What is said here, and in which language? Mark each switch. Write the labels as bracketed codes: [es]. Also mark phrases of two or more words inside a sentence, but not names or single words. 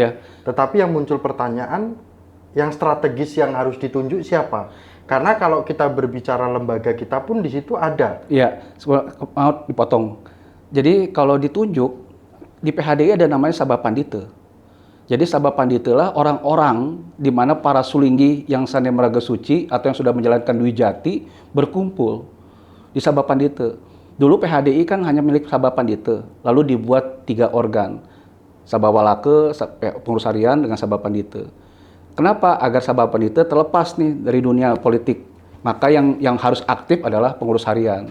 [id] Tetapi yang muncul pertanyaan, yang strategis yang harus ditunjuk siapa? Karena kalau kita berbicara lembaga kita pun di situ ada. Iya, mau dipotong. Jadi kalau ditunjuk di PHDI ada namanya Sabha Pandita. Jadi Sabha Pandita lah orang-orang di mana para sulinggi yang [ban] sane meraga suci [id] atau yang sudah menjalankan dwi jati berkumpul di Sabha Pandita. Dulu PHDI kan hanya milik Sabha Pandita, lalu dibuat 3 organ. Sabha Walake, pengurus harian dengan Sabha Pandita. Kenapa? Agar Sabha Pandita terlepas nih dari dunia politik. Maka yang harus aktif adalah pengurus harian.